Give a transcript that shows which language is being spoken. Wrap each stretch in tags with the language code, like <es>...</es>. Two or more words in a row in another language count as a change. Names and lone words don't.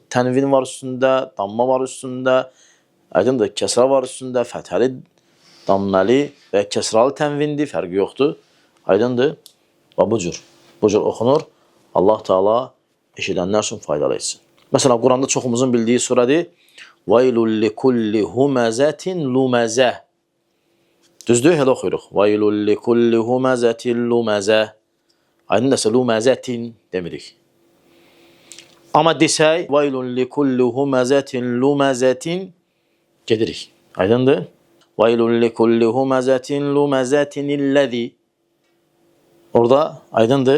<az>Tənvin var üstündə, damma var üstündə, aydındır, kəsra var üstündə, fəthəli, damməli və kəsralı tənvindir, fərqi yoxdur. Aydındır. Və bu cür oxunur. Allah Teala eşidənlər üçün faydalı etsin. Məsələn, Quranda çoxumuzun bildiyi surədir.</az> <ar>وَيْلُلْ لِكُلِّ هُمَزَةٍ لُمَزَةٍ</ar> <az>Düzdür, elə oxuyuruq.</az> <ar>وَيْلُلْ لِكُلِّ هُمَزَةٍ لُمَزَةٍ</ar> <az>Aydın dəsə, luməzətin demirik. Amma desək,</az> <ar>ويل لكل همزة لمزة</ar> <az>gedirik. Aydındır?</az> <ar>ويل لكل همزة لمزة الذي.</ar> <az>Orada aydındır?</az>